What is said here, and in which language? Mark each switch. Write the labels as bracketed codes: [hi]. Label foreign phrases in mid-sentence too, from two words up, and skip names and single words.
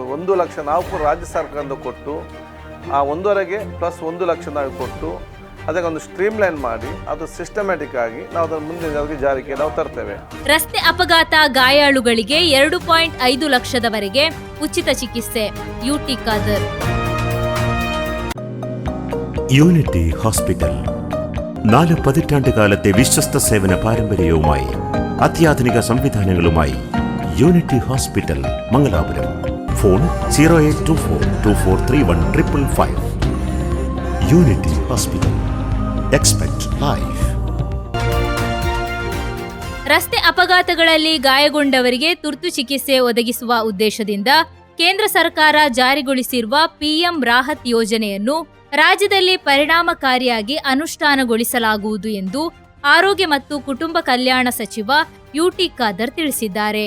[kn] 1 ಲಕ್ಷ ನಾವು ಕೂಡ ರಾಜ್ಯ ಸರ್ಕಾರದಿಂದ ಕೊಟ್ಟು ಆ 1.5 ಪ್ಲಸ್ 1 ಲಕ್ಷ ನಾವು ಕೊಟ್ಟು ಅದಕ್ಕೊಂದು ಸ್ಟ್ರೀಮ್ಲೈನ್ ಮಾಡಿ ಅದು ಸಿಸ್ಟಮ್ಯಾಟಿಕ್ ಆಗಿ ನಾವು ಅದನ್ನು ಮುಂದಿನ ಜಾರಿಗೆ ನಾವು ತರ್ತೇವೆ. ರಸ್ತೆ ಅಪಘಾತ ಗಾಯಾಳುಗಳಿಗೆ 2.5 ಲಕ್ಷದವರೆಗೆ ಉಚಿತ ചികിത്സ. [ml] യുടി ഖാദർ. യൂണിറ്റി ഹോസ്പിറ്റൽ 4 പതിറ്റാണ്ടുകാലത്തെ വിശ്വസ്ത സേവന പാരമ്പര്യവുമായി അത്യാധുനിക സംവിധാനങ്ങളുമായി യൂണിറ്റി ഹോസ്പിറ്റൽ മംഗലാപുരം. ഫോൺ 0824243155. [en] Unity Hospital. Expect life. [kn] ರಸ್ತೆ ಅಪಘಾತಗಳಲ್ಲಿ ಗಾಯಗೊಂಡವರಿಗೆ ತುರ್ತು ಚಿಕಿತ್ಸೆ ಒದಗಿಸುವ ಉದ್ದೇಶದಿಂದ ಕೇಂದ್ರ ಸರ್ಕಾರ ಜಾರಿಗೊಳಿಸಿರುವ ಪಿಎಂ ರಾಹತ್ ಯೋಜನೆಯನ್ನು ರಾಜ್ಯದಲ್ಲಿ ಪರಿಣಾಮಕಾರಿಯಾಗಿ ಅನುಷ್ಠಾನಗೊಳಿಸಲಾಗುವುದು ಎಂದು ಆರೋಗ್ಯ ಮತ್ತು ಕುಟುಂಬ ಕಲ್ಯಾಣ ಸಚಿವ ಯುಟಿ ಖಾದರ್ ತಿಳಿಸಿದ್ದಾರೆ.